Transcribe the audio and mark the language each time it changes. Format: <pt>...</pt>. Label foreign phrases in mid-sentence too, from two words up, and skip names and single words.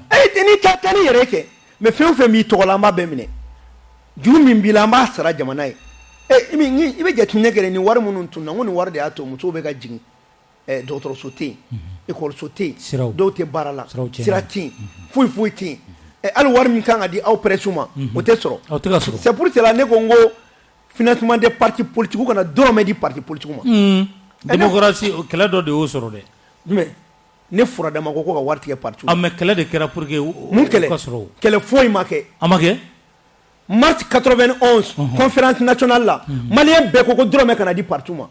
<bm>n'i taa ni yɛrɛ kɛ mais fɛn o fɛn b'i tɔgɔ la an b'a bɛɛ minɛ juru min b'i la an b'a sara jamana ye i bɛ jateminɛ kɛ ni wari minnu tun na n ko nin wari de y'a to musow bɛ ka jigin dɔgɔtɔrɔso tɛ yen ekɔliso tɛ yen dɔw tɛ baara la sira tɛ yen foyi tɛ yen hali wari min kan ka di aw presse ma o tɛ sɔrɔ</bm> <fr>c'est pour cela</fr> <bm>ne ko n ko</bm> <fr>financement des partis politiques</fr> <bm>kana dɔrɔmɛ di</bm> <fr>parti politique</fr> <bm>ma démocratie kɛlɛ dɔ de y'o sɔrɔ dɛ mais ne fura dama ko ka wari tigɛ parti mais kɛlɛ de kɛra</bm> <fr>pour que</fr> <bm>mun kɛlɛ foyi ma kɛ a ma kɛ mars 91</bm> <fr>conférence nationale</fr> <bm>la malien bɛɛ ko dɔrɔmɛ kana di parti ma</bm>